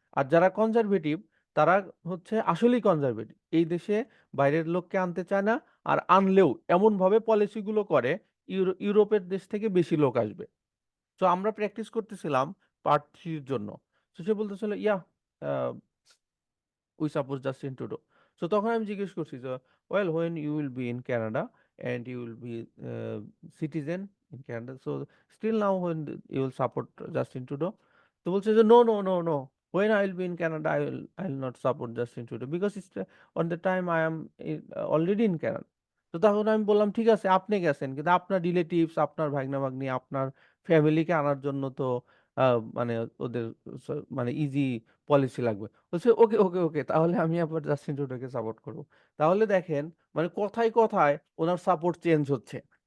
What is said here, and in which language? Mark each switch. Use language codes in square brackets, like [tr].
[bn] আর যারা কনজারভেটিভ, তারা হচ্ছে আসলেই কনজারভেটিভ, এই দেশে বাইরের লোককে আনতে চায় না। আর আনলেও এমন ভাবে পলিসিগুলো করে, ইউরোপের দেশ থেকে বেশি লোক আসবে। তো আমরা প্র্যাকটিস করতেছিলাম পার্ট 3 জন্য। তো সে বলতেছিল ইয়া, [en] we suppose Justin Trudeau. So [bn] তখন আমি জিজ্ঞেস করছি যে [en] well, when you will be in Canada and you will be citizen in Canada, so still now when you will support Justin Trudeau? [bn] তো বলছে যে [en] no, when I will be in Canada, I will not support Justin Trudeau because it's on the time I am already in Canada. [bn] তো তখন আমি বললাম ঠিক আছে আপনি গেছেন, কিন্তু আপনার রিলেটিভস, আপনার ভাগনা ভাগ্নি, আপনার ফ্যামিলিকে আনার জন্য তো মানে ওদের মানে ইজি পলিসি লাগবে। বলছে ওকে ওকে ওকে, তাহলে আমি আবার জাস্টিন ট্রুডোকে সাপোর্ট করব। তাহলে দেখেন মানে কথায় কথায় ওনার সাপোর্ট চেঞ্জ হচ্ছে।